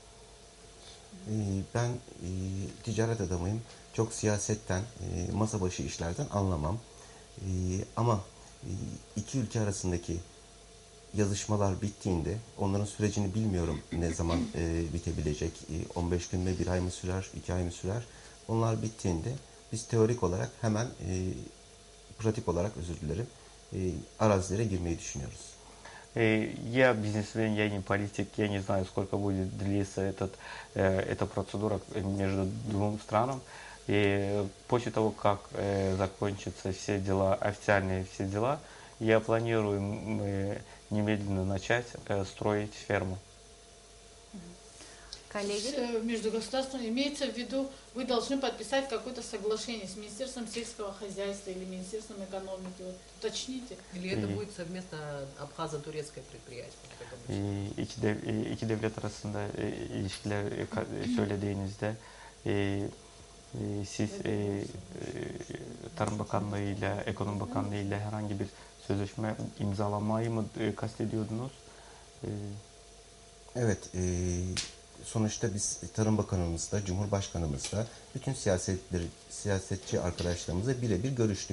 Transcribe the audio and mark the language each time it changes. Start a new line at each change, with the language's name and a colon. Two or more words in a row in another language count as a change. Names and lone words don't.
Turkish: Ben ticaret adamıyım. Çok siyasetten, masa başı işlerden anlamam. Ama iki ülke arasındaki yazışmalar bittiğinde, onların sürecini bilmiyorum ne zaman bitebilecek. 15 gün mü, 1 ay mı sürer, 2 ay mı sürer? Onlar bittiğinde biz teorik olarak hemen, pratik olarak özür dilerim, arazilere girmeyi düşünüyoruz.
Russian: Я бизнесмен, я не политик, я не знаю, сколько будет длиться эта процедура между двум странам. И после того, как закончатся все дела, официальные все дела, я планирую немедленно начать строить ферму. Коллеги? Между государствами имеется в виду, вы должны подписать какое-то соглашение с Министерством сельского хозяйства или Министерством экономики. Вот, уточните. Или это будет совместно абхазо-турецкое предприятие?
Turkish: İki devlet arasında ilişkiler söylediğinizde siz Tarım Bakanlığı ile Ekonomi Bakanlığı ile herhangi bir sözleşme imzalamayı mı kastediyordunuz? Evet, sonuçta biz Tarım Bakanımızla, Cumhurbaşkanımızla, bütün siyasetçi arkadaşlarımızla birebir görüştük.